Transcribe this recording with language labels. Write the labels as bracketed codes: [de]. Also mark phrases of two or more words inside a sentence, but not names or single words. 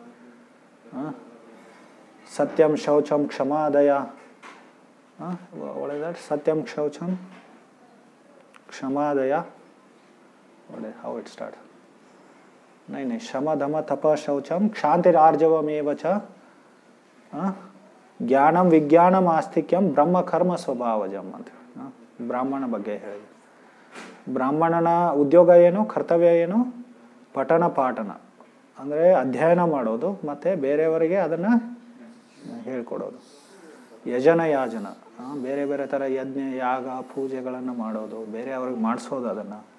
[sa] ಸತ್ಯಂ ಶೌಚಂ ಕ್ಷಮಾದಯ. ಒಳ್ಳೆದ ಸತ್ಯಂ ಶೌಚಂ ಕ್ಷಮಾದಯ. ಒಳ್ಳೆ [en] how it start. [sa] ನೈ ಶಮ ಧಮ ತಪ ಶೌಚಂ ಕ್ಷಾಂತಿರಾರ್ಜವಮೇವ ಚ ಜ್ಞಾನಂ ವಿಜ್ಞಾನಂ ಆಸ್ತಿಕ್ಯಂ ಬ್ರಹ್ಮ ಕರ್ಮ ಸ್ವಭಾವಜಂ [kn] ಅಂತ ಹೇಳಿ ಬ್ರಾಹ್ಮಣ ಬಗ್ಗೆ ಹೇಳಿದೆ. ಬ್ರಾಹ್ಮಣನ ಉದ್ಯೋಗ ಏನು, ಕರ್ತವ್ಯ ಏನು? ಪಠನ ಪಾಠನ ಅಂದರೆ ಅಧ್ಯಯನ ಮಾಡೋದು ಮತ್ತು ಬೇರೆಯವರಿಗೆ ಅದನ್ನು ಹೇಳ್ಕೊಡೋದು. ಯಜನ ಯಾಜನ ಬೇರೆ ಬೇರೆ ಥರ ಯಜ್ಞ ಯಾಗ ಪೂಜೆಗಳನ್ನು ಮಾಡೋದು, ಬೇರೆಯವ್ರಿಗೆ ಮಾಡಿಸೋದು ಅದನ್ನು.